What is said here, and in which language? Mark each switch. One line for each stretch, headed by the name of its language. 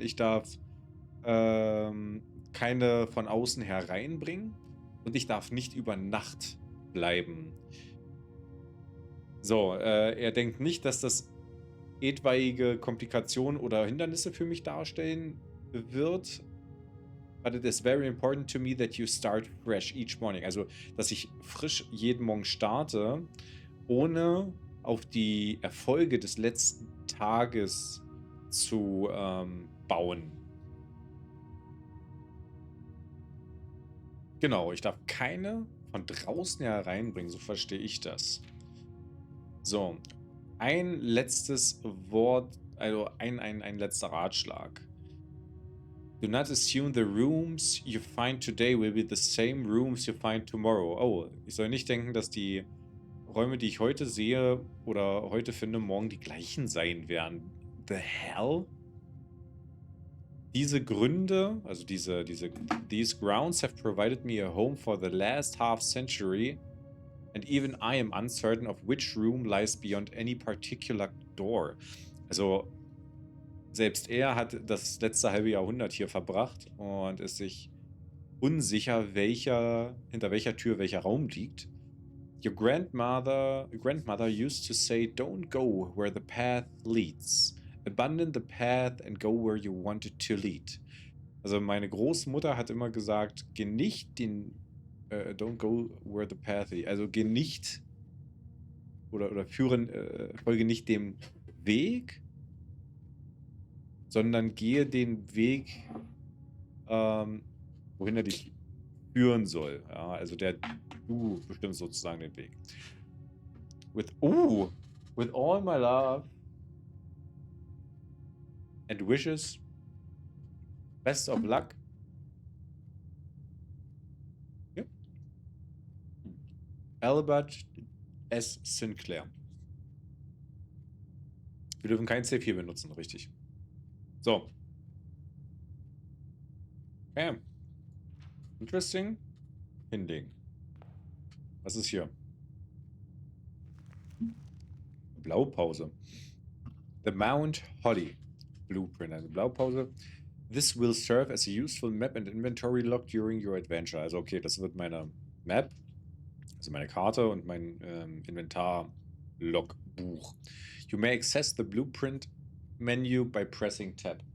German: Ich darf keine von außen hereinbringen und ich darf nicht über Nacht bleiben. So, er denkt nicht, dass das etwaige Komplikationen oder Hindernisse für mich darstellen wird.
English: But it is very important to me that you start fresh each morning.
German: Also, dass ich frisch jeden Morgen starte, ohne auf die Erfolge des letzten Tages zu bauen. Genau, ich darf keine von draußen hereinbringen, so verstehe ich das. So, ein letztes Wort, also ein letzter Ratschlag.
English: Do not assume the rooms you find today will be the same rooms you find tomorrow.
German: Oh, ich soll nicht denken, dass die Räume, die ich heute sehe oder heute finde, morgen die gleichen sein werden.
English: The hell?
German: Diese Gründe, also
English: these grounds have provided me a home for the last half century, and even I am uncertain of which room lies beyond any particular door.
German: Also, selbst er hat das letzte halbe Jahrhundert hier verbracht und ist sich unsicher, hinter welcher Tür welcher Raum liegt.
English: Your grandmother used to say, don't go where the path leads. Abandon the path and go where you want it to lead.
German: Also meine Großmutter hat immer gesagt, geh nicht den,
English: don't go where the path leads.
German: Also geh nicht oder folge nicht dem Weg, sondern gehe den Weg, wohin er dich führen soll. Ja, also du bestimmst sozusagen den Weg.
English: With all my love and wishes, best of luck.
German: Ja. Albert S. Sinclair. Wir dürfen kein C4 benutzen, richtig. So. Okay. Interesting. Hinlegen. Was ist hier? Blaupause. The Mount Holly Blueprint. Also Blaupause.
English: This will serve as a useful map and inventory log during your adventure.
German: Also okay, das wird meine Map, also meine Karte und mein Inventar-Logbuch.
English: You may access the Blueprint menu by pressing Tab.